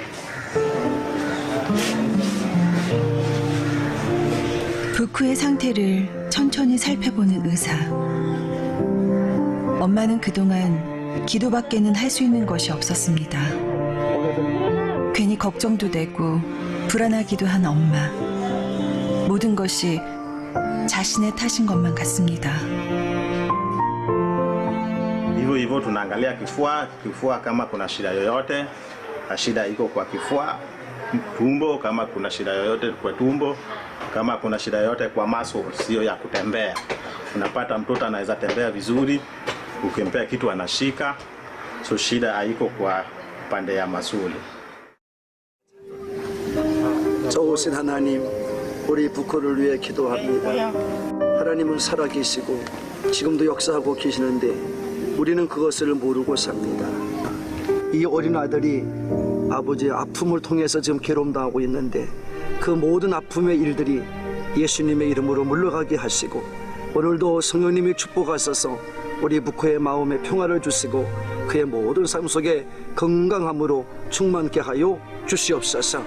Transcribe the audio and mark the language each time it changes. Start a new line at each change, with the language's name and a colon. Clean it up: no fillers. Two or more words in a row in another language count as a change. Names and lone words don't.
Korean: 부쿠의 상태를 천천히 살펴보는 의사. 엄마는 그동안 기도밖에는 할 수 있는 것이 없었습니다. 괜히 걱정도 되고 불안하기도 한 엄마. 모든 것이 자신의 탓인 것만 같습니다.
Swahili: Hivyo tunaangalia kifua kama kuna shida yoyote, shida iko kwa kifua, tumbo kama kuna shida yoyote kwa tumbo, kama kuna shida yoyote kwa maso sio ya kutembea. Unapata mtoto anaweza tembea vizuri, ukimpea kitu anashika, so shida haiko kwa pande ya masuli.
Korean: 좋으신 하나님, 우리 부코를 위해 기도합니다. 하나님은 살아계시고 지금도 역사하고 계시는데 우리는 그것을 모르고 삽니다. 이 어린 아들이 아버지의 아픔을 통해서 지금 괴로움당하고 있는데 그 모든 아픔의 일들이 예수님의 이름으로 물러가게 하시고 오늘도 성령님의 축복하셔서 우리 부코의 마음에 평화를 주시고 그의 모든 삶 속에 건강함으로 충만케 하여 주시옵소서.